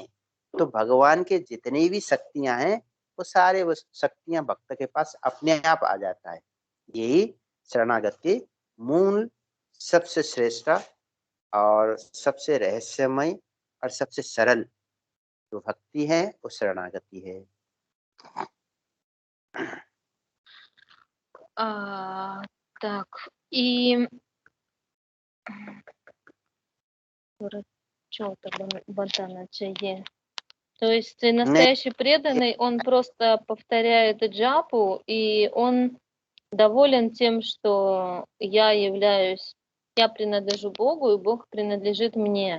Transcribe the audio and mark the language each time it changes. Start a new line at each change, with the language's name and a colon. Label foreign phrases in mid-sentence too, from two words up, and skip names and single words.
Hindi: तो भगवान के जितनी भी शक्तियां हैं, वो सारे शक्तियां भक्त के पास अपने आप आ जाता है। यही शरणागति मूल सबसे श्रेष्ठ और सबसे रहस्यमय और सबसे सरल जो भक्ति है, वो शरणागति है।
Russian: Так, и то есть настоящий преданный, он просто повторяет джапу, и он доволен тем, что я принадлежу Богу, и Бог принадлежит мне.